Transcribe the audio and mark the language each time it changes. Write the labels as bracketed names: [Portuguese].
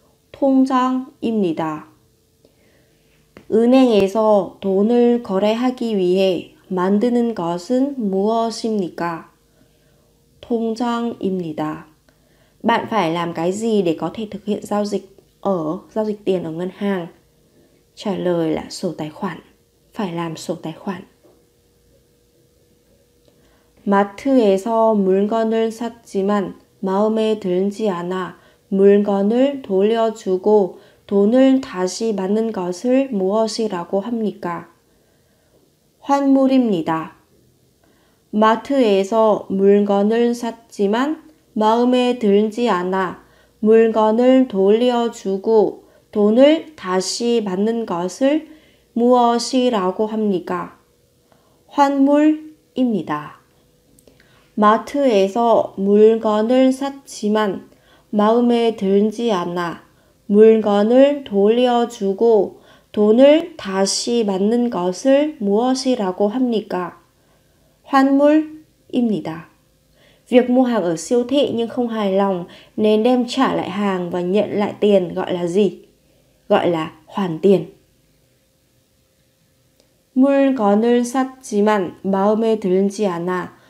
[Korean] 통장입니다. 은행에서 돈을 거래하기 위해 만드는 것은 무엇입니까? 통장입니다. [Vietnamese] Bạn phải làm cái gì để có thể thực hiện giao dịch tiền ở ngân hàng? Trả lời là sổ tài khoản. Phải làm sổ tài khoản. [Korean] 마트에서 물건을 샀지만 마음에 들지 않아 물건을 돌려주고 돈을 다시 받는 것을 무엇이라고 합니까? 환물입니다. 마트에서 물건을 샀지만 마음에 들지 않아 물건을 돌려주고 돈을 다시 받는 것을 무엇이라고 합니까? 환물입니다. 마트에서 물건을 샀지만 마음에 들지 않아 물건을 돌려주고 돈을 다시 받는 것을 무엇이라고 합니까? 환물입니다. [Vietnamese] Việc mua hàng ở siêu thị nhưng không hài lòng nên đem trả lại hàng và nhận lại tiền gọi là gì? Gọi là hoàn tiền. [Korean] 물건을 샀지만 마음에 들지 않아.